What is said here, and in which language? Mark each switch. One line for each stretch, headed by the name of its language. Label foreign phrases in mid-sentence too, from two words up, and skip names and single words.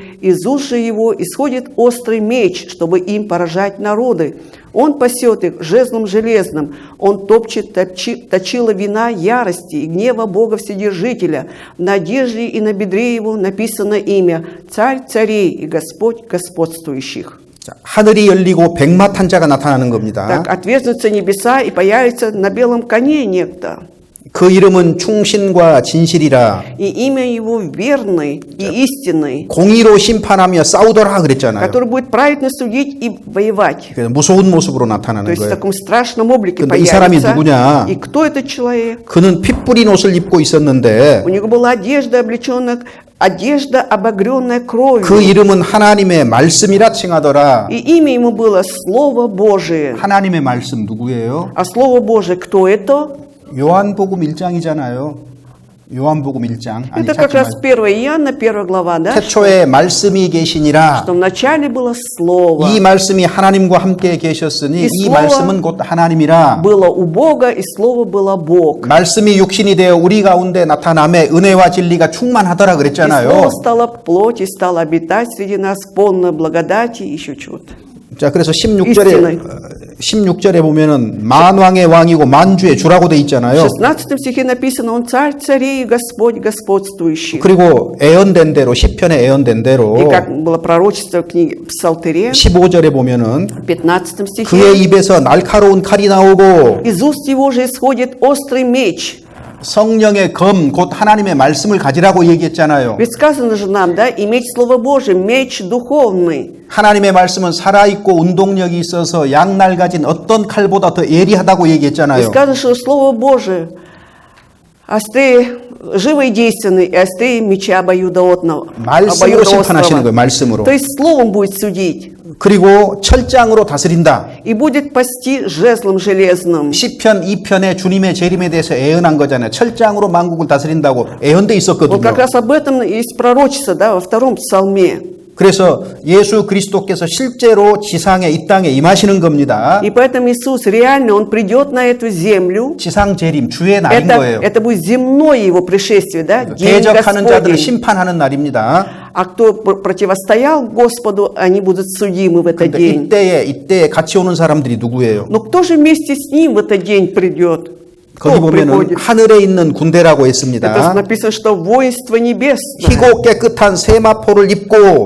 Russian: Из уст же его исходит острый меч, чтобы им поражать народы. Он пасет их жезлом железным, он топчет точила вина ярости и гнева Бога Вседержителя. На одежде и на бедре его написано имя «Царь царей и Господь господствующих».
Korean: 하늘이 열리고 백마탄 자가 나타나는 겁니다.
Russian: Так отверзнутся небеса и появится на белом коне некто.
Korean: 그 이름은 충신과 진실이라
Russian: И имя его верный и истинный,
Korean: 공의로 심판하며 싸우더라 그랬잖아요.
Russian: который будет праведно судить и воевать.
Korean: 그래서 무서운 모습으로
Russian: То
Korean: 나타나는
Russian: есть в
Korean: 거예요.
Russian: таком страшном облике
Korean: 근데 이 사람이
Russian: появится.
Korean: 누구냐?
Russian: И кто этот человек?
Korean: 그는 피 뿌린 옷을 입고 있었는데
Russian: У него была одежда облеченная, одежда обогренная
Korean: 그
Russian: кровью.
Korean: 이름은 하나님의 말씀이라 칭하더라.
Russian: И имя ему было Слово Божие.
Korean: 하나님의 말씀 누구예요?
Russian: А Слово Божие кто это?
Korean: 요한복음 1장이잖아요. 요한복음 1장. 아니,
Russian: Это как
Korean: 찾지
Russian: раз
Korean: 말고.
Russian: 1 Иоанна, 1 глава, да?
Korean: 태초에 말씀이 계시니라.
Russian: Что вначале было Слово.
Korean: 이 말씀이 하나님과 함께 계셨으니 이 이
Russian: слово
Korean: 말씀은 곧 하나님이라.
Russian: Было у Бога, и Слово было Бог.
Korean: 말씀이 육신이 되어 우리 가운데 나타남에 은혜와 진리가 충만하더라
Russian: И
Korean: 그랬잖아요.
Russian: Слово стало плоть и стало обитать среди нас полной благодати и еще чего-то.
Korean: 자, 그래서
Russian: истиной.
Korean: 16절에 보면은 만왕의 왕이고 만주의 주라고 돼
Russian: В
Korean: 있잖아요.
Russian: 16 стихе написано, Он царь царей и Господь господствующий.
Korean: 그리고 예언된 대로 시편에 예언된 대로
Russian: И как было пророчество в книге Псалтыре,
Korean: 15절에 보면은
Russian: в 15 стихе,
Korean: 그의 입에서 날카로운 칼이 나오고
Russian: из уст его же исходит острый меч.
Korean: 성령의 검 곧 하나님의 말씀을 가지라고 얘기했잖아요.
Russian: Ведь сказано же нам, да, иметь Слово Божие, меч духовный.
Korean: 하나님의 말씀은 살아있고 운동력이 있어서 양날 가진 어떤 칼보다 더 예리하다고
Russian: И
Korean: 얘기했잖아요.
Russian: сказано, что Слово Божие острее, живо и действенный, и острее меча обоюдоосного.
Korean: 말씀으로 심판하시는 거예요. 말씀으로.
Russian: То есть Словом будет судить.
Korean: 그리고 철장으로 다스린다.
Russian: И будет пасти жезлом железным.
Korean: 시편 2편에 주님의 재림에 대해서 예언한 거잖아요. 철장으로 만국을 다스린다고 예언돼
Russian: Вот
Korean: 있었거든요.
Russian: как раз об этом есть пророчество, да, во втором псалме.
Korean: 그래서 예수 그리스도께서 실제로 지상에 이 땅에 임하시는 겁니다.
Russian: И поэтому Иисус реально, Он придет на эту землю.
Korean: 지상 재림 주의 날인 거예요.
Russian: Это будет земное Его пришествие, да, день
Korean: 대적하는 자들을
Russian: Господень.
Korean: 심판하는 날입니다.
Russian: А кто противостоял Господу, они будут судимы в этот
Korean: 근데
Russian: день.
Korean: 이때에 같이 오는 사람들이 누구예요?
Russian: Но кто же вместе с Ним в этот день придет?
Korean: 거기
Russian: Кто
Korean: 보면은
Russian: приходит?
Korean: 하늘에 있는 군대라고
Russian: Это
Korean: 했습니다.
Russian: написано, что воинство небесное.
Korean: 희고 깨끗한 세마포를 입고